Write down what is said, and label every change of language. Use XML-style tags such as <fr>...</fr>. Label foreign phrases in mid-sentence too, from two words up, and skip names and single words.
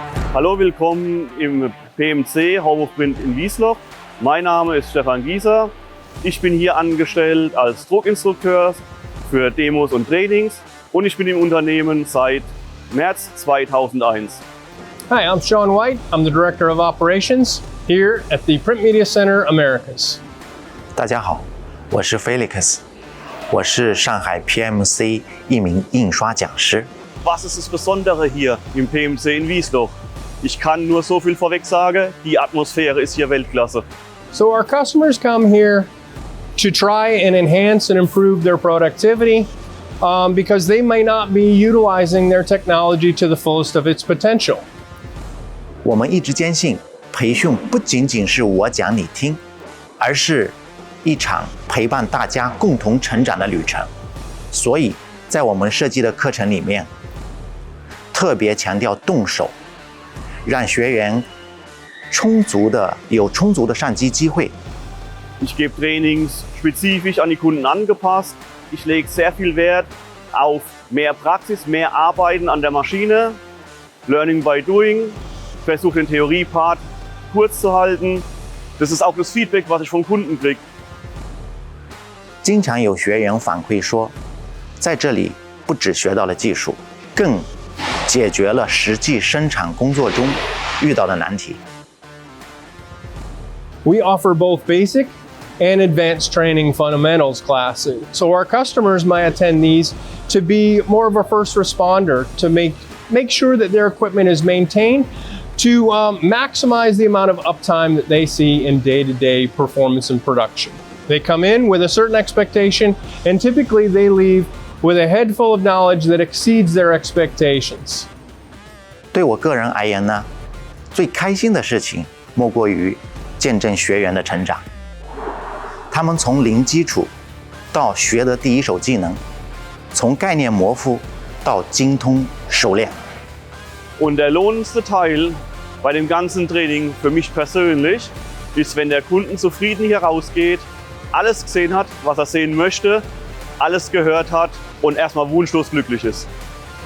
<de>Hallo, willkommen im PMC Home of Print in Wiesloch. Mein Name ist Stefan Gieser. Ich bin hier angestellt als Druckinstrukteur für Demos und Trainings und ich bin im Unternehmen seit März 2001.</de> <en>Hi, I'm Sean White. I'm the Director of Operations here at the Print Media Center Americas.</en> <zh>大家好，我是 Felix， 我是上海 PMC 一名印刷讲师。</zh> <de>Was ist das Besondere hier im PMC in Wiesloch? Ich kann nur so viel vorweg sagen, die Atmosphäre ist hier Weltklasse.</de> <en>So our customers come here to try and enhance and improve their productivity because they may not be utilizing their technology to the fullest of its potential.</en> <zh>我们一直坚信，培训不仅仅是我讲你听，而是一场陪伴大家共同成长的旅程。所以在我们设计的课程里面，特别强调动手，让学员有充足的上机机会。</zh> <de>Ich gebe Trainings spezifisch an die Kunden angepasst. Ich lege sehr viel Wert auf mehr Praxis, mehr Arbeiten an der Maschine,</de> <en>Learning by Doing.</en> <de>Ich versuche den Theoriepart kurz zu halten. Das ist auch das Feedback, was ich vom Kunden kriege.</de> <zh>经常有学员反馈说，在这里不只学到了技术，更解决了实际生产工作中遇到的难题。</zh> <en>We offer both basic and advanced training fundamentals classes. So our customers might attend these to be more of a first responder, to make sure that their equipment is maintained, to maximize the amount of uptime that they see in day-to-day performance and production. They come in with a certain expectation, and typically they leave with a head full of knowledge that exceeds their expectations.</en> <zh>对我个人而言呢，最开心的事情莫过于见证学员的成长。他们从零基础到学得第一手技能，从概念模糊到精通熟练。</zh> <de>Und der lohnendste Teil bei dem ganzen Training für mich persönlich ist, wenn der Kunde zufrieden hier rausgeht, alles gesehen hat, was er sehen möchte, alles gehört hat und erstmal wunschlos glücklich ist.</de>